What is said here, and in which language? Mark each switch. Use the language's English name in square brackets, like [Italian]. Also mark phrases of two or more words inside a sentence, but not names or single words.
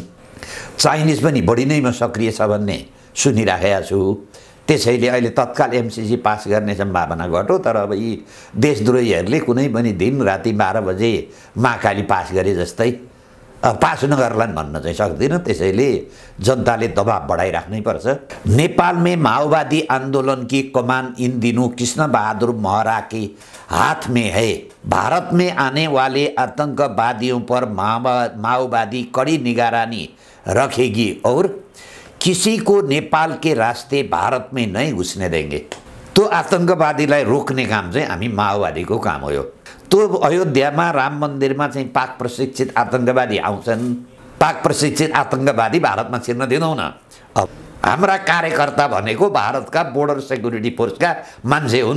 [Nepali] चाइनिज पनि बढी नै म सक्रिय छ भन्ने सुनिराखेको छु। त्यसैले अहिले तत्काल एमसीसी पास गर्ने सम्भावना घट्यो। तर अब यी देशद्रोहीहरूले कुनै पनि दिन राति 12 बजे महाकाली पास गरे जस्तै पास नगर्लान् भन्न चाहिँ सक्दिनँ। त्यसैले जनताले दबाब बढाइराख्नै पर्छ। [Hindi] नेपाल में माओवादी आंदोलन की कमान इन दिनों कृष्ण बहादुर महरा के हाथ में है। भारत में आने वाले आतंकवादियों पर माओवादी कड़ी निगरानी रखेगी और किसी को नेपाल के रास्ते भारत में नहीं घुसने देंगे। [Nepali] तो आतंकवादीलाई रोक्ने काम चाहिँ हामी माओवादीको काम हो। तो अयोध्यामा राम मन्दिरमा चाहिँ पाक प्रशिक्षित आतंकवादी आउँछन्। पाक प्रशिक्षित आतंकवादी भारतमा छिर्न दिँदैनौँ न। अब हाम्रा कार्यकर्ता भनेको भारतका बोर्डर सेक्युरिटी फोर्सका मान्छे हुन्।